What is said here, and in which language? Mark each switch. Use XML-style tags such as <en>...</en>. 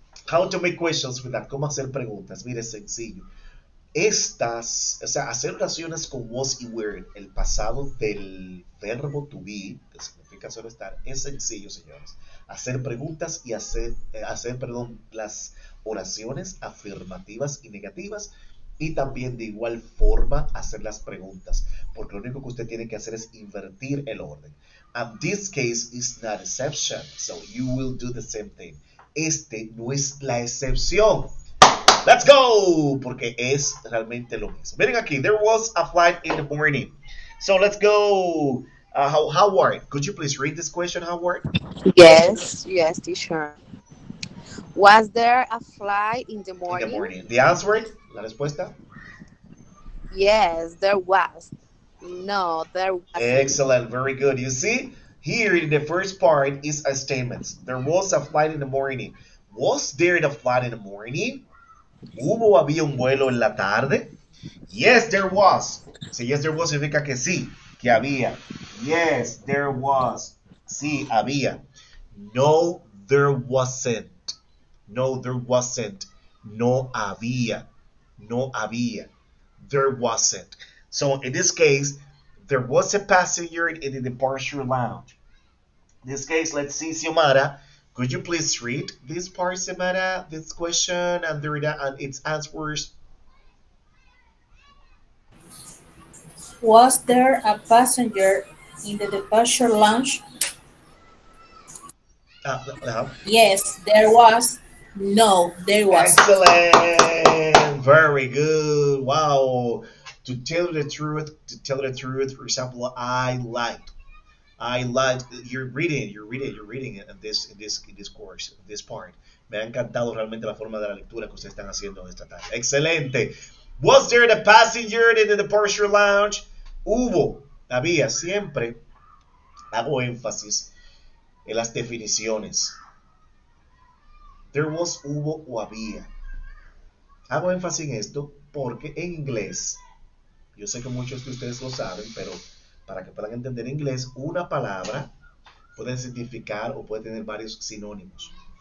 <en>How to make questions with that.</en> <es>¿Cómo hacer preguntas? Mire, es sencillo. Estas, o sea, hacer oraciones con was y were, el pasado del verbo to be, que significa solo estar, es sencillo, señores. Hacer preguntas y hacer las oraciones afirmativas y negativas, y también de igual forma hacer las preguntas, porque lo único que usted tiene que hacer es invertir el orden.</es> <en>And this case is not exception, so you will do the same thing.</en> <es>Este no es la excepción.</es> <en>Let's go,</en> <es>porque es realmente lo mismo. Miren aquí,</es> <en>there was a flight in the morning. So let's go. Howard, could you please read this question, Howard? Yes, teacher. Was there a flight in the morning? In the morning. The answer,</en> <es>la respuesta.</es> <en>Yes, there was. No, there wasn't. Excellent, very good. You see, here in the first part is a statement. There was a flight in the morning. Was there a flight in the morning?</en> <es>¿Había un vuelo en la tarde?</es> <en>Yes, there was.</en> <es>Si yes, there was significa que sí, que había.</es> <en>Yes, there was.</en> <es>Sí, había.</es> <en>No, there wasn't. No, there wasn't.</en> <es>No había. No había.</es> <en>There wasn't. So in this case, there was a passenger in the departure lounge. In this case, let's see, Xiomara. Could you please read this part, Xiomara, this question and its answers? Was there a passenger in the departure lounge? Yes, there was. No, there was. Excellent. Very good. Wow. To tell the truth, for example, I liked. You're reading in this course, this part.</en> <es>Me ha encantado realmente la forma de la lectura que ustedes están haciendo esta tarde. Excelente.</es> <en>Was there a passenger in the departure lounge?</en> <es>Hubo, había, siempre hago énfasis en las definiciones. There was, hubo o había. Hago énfasis en esto porque en inglés, yo sé que muchos de ustedes lo saben, pero para que puedan entender inglés, una palabra puede significar o puede tener varios sinónimos.</es>